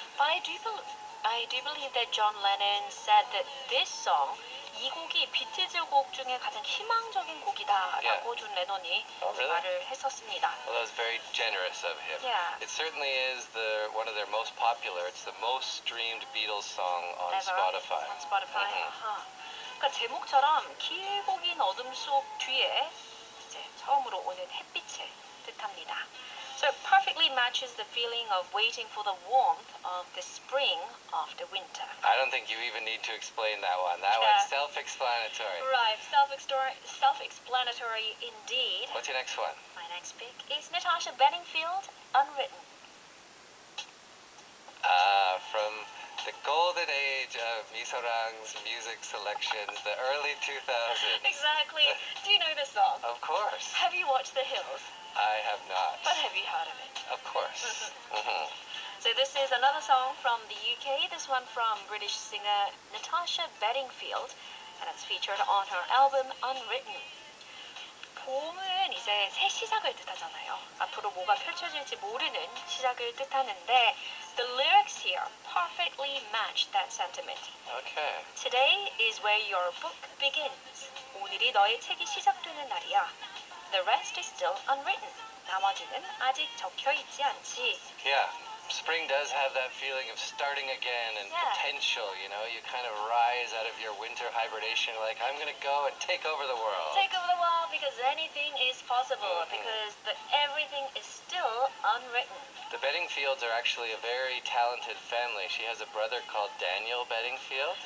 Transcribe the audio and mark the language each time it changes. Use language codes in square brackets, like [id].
[en] But I do believe that John Lennon said that this song, [ko] 이 곡이 비틀즈 곡 중에 가장 희망적인 곡이다라고 존 레논이 [en] really? [ko] 말을 했었습니다. [en] Well, that was very generous of him. Yeah. It certainly is one of their most popular. It's the most streamed Beatles song on Ever? Spotify. On Spotify. [ko] 그러니까 제목처럼 길고 긴 어둠 속 뒤에 이제 처음으로 오는 햇빛을 뜻합니다. [en] So it perfectly matches the feeling of waiting for the warmth of the spring after winter. I don't think you even need to explain that one. That one's self-explanatory. Right, self-explanatory indeed. What's your next one? My next pick is Natasha Bedingfield, Unwritten. From the golden age of Misorang's music selections, the early 2000s. Exactly. Do you know this song? Of course. Have you watched The Hills? I have not. But have you heard of it? Of course. So this is another song from the UK, this one from British singer Natasha Bedingfield, and it's featured on her album Unwritten. [ko] 봄은 이제 새 시작을 뜻하잖아요. 앞으로 뭐가 펼쳐질지 모르는 시작을 뜻하는데 [en] the lyrics here perfectly match that sentiment. Okay. Today is where your book begins. [ko] 오늘이 너의 책이 시작되는 날이야. [en] The rest is still unwritten. [ko] 나머지는 아직 적혀 있지 않지. [en] Yeah. Spring does have that feeling of starting again and Yeah. potential, you know, you kind of rise out of your winter hibernation like, I'm going to go and take over the world. Take over the world because anything is possible because everything is still unwritten. The Bedingfields are actually a very talented family. She has a brother called Daniel Bedingfield.